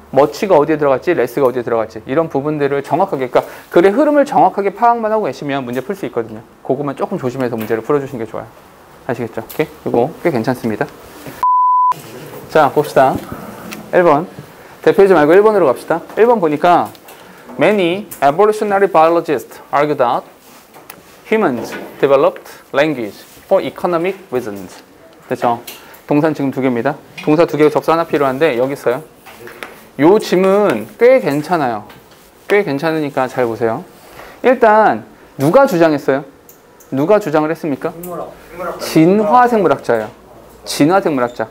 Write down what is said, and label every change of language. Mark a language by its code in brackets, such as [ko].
[ko] 머치가 어디에 들어갔지, 레스가 어디에 들어갔지 이런 부분들을 정확하게, 그러니까 글의 흐름을 정확하게 파악만 하고 계시면 문제 풀 수 있거든요. 그것만 조금 조심해서 문제를 풀어주시는 게 좋아요. 아시겠죠? 오케이? 이거 꽤 괜찮습니다. 자, 봅시다. 1번. 대표이지 말고 1번으로 갑시다. 1번 보니까 [en] Many evolutionary biologists argue that humans developed language for economic reasons. [ko] 됐죠? 동사는 지금 2개입니다. 동사 2개 접수 하나 필요한데 여기 있어요. 요 짐은 꽤 괜찮아요. 꽤 괜찮으니까 잘 보세요. 일단 누가 주장했어요? 누가 주장을 했습니까? 진화생물학자예요. 진화생물학자.